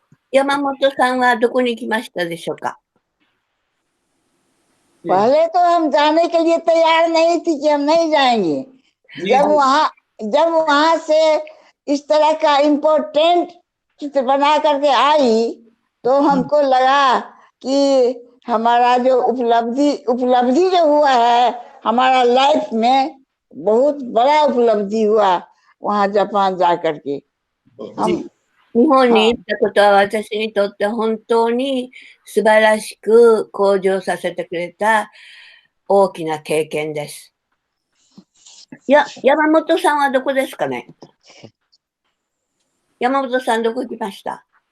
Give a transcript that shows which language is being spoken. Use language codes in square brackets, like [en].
[ja] 山本さんはどこに来ましたでしょうか。 [hi] पहले तो हम जाने के लिए तैयार नहीं थी कि हम नहीं जाएंगे। जब वहां से इस तरह का इम्पोर्टेंट चित्र बना करके आई तो हमको लगा कि हमारा जो उपलब्धि जो हुआ है हमारा लाइफ में बहुत बड़ा उपलब्धि हुआ वहां जापान जा करके। [ja] 日本に行ったことは私にとって本当に素晴らしく向上させてくれた大きな経験です。山本さんはどこですかね。山本さんどこ行きました。